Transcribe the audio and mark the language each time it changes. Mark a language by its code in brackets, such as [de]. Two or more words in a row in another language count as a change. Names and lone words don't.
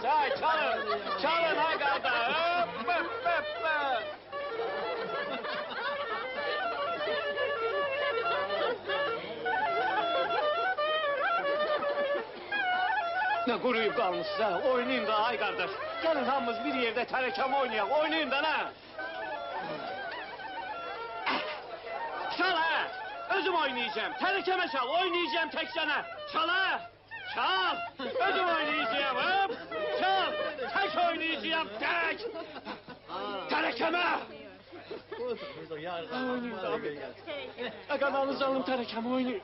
[az] Ay çalın, çalın ay qardaş. Ne quruyub qalmışsınız ha, oynayın da ay qardaş. Gəlin hamımız bir yerdə tərəkəm oynayaq, oynayın da nə? Çal ha, özüm oynayacağım, tərəkəmə çal, oynayacağım tek sənə. Çal ha, çal, özüm oynayacağım, hop, çal, tek oynayacağım, tek. Tərəkəmə. Oynayın da abi. Qadanınızı alım tərəkəmə oynayın.